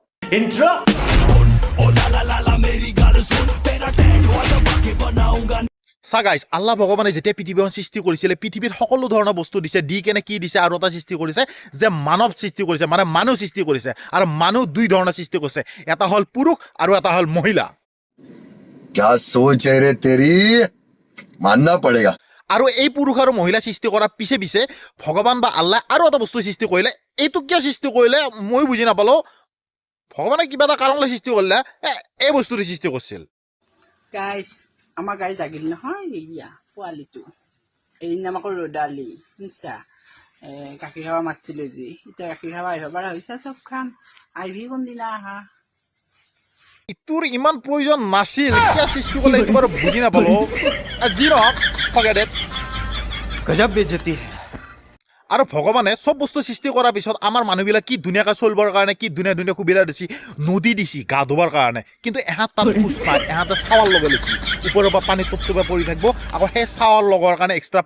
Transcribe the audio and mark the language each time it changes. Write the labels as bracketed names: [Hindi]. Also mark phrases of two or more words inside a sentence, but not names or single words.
[Assamese] চা গাইজ আল্লাহ ভগৱানে যেতিয়া পৃথিৱীখন সৃষ্টি কৰিছিলে পৃথিৱীৰ সকলো ধৰণৰ বস্তু দিছে দি কেনে কি দিছে আৰু এটা সৃষ্টি কৰিছে যে মানৱ সৃষ্টি কৰিছে মানে মানুহ সৃষ্টি কৰিছে আৰু মানুহ দুই ধৰণৰ সৃষ্টি কৰিছে এটা হ'ল পুৰুষ আৰু এটা হ'ল মহিলা [Hindi] क्या सोच है रे तेरी मानना पड़ेगा [Assamese] আৰু এই পুৰুষ আৰু মহিলা সৃষ্টি কৰাৰ পিছে পিছে ভগৱান বা আল্লাহ আৰু এটা বস্তু সৃষ্টি কৰিলে এইটো কিয় সৃষ্টি কৰিলে মই বুজি নাপালো ভগৱানে কিবা এটা কাৰণলৈ সৃষ্টি কৰিলে এই বস্তুটো সৃষ্টি কৰিছিল গাইজ আমাৰ গাই জাগিল নহয় এয়া পোৱালিটো এদিন আমাক ৰ'দালি শুনছা গাখীৰ খাব মাতিছিলে যি এতিয়া গাখীৰ খাব আহিব পৰা হৈছে চব খান আহিবি কোনদিনা আহা ইটোৰ ইমান প্ৰয়োজন নাছিল কিয় সৃষ্টি কৰিলে এইটো বাৰু বুজি নাপালো যি নহওক [English] forget it [Hindi] गज़ब बेइज़्ज़ती [Assamese] আৰু ভগৱানে চব বস্তু সৃষ্টি কৰাৰ পিছত আমাৰ মানুহবিলাক কি ধুনীয়াকৈ চলিবৰ কাৰণে কি ধুনীয়া ধুনীয়া সুবিধা দিছি নদী দিছি গা ধুবৰ কাৰণে কিন্তু এহাত তাত খোজ পায় এহাতে চাৱাৰ লগাই লৈছি ওপৰৰ পৰা পানী টপটপে পৰি থাকিব আকৌ সেই চাৱাৰ লগৰ কাৰণে এক্সট্ৰা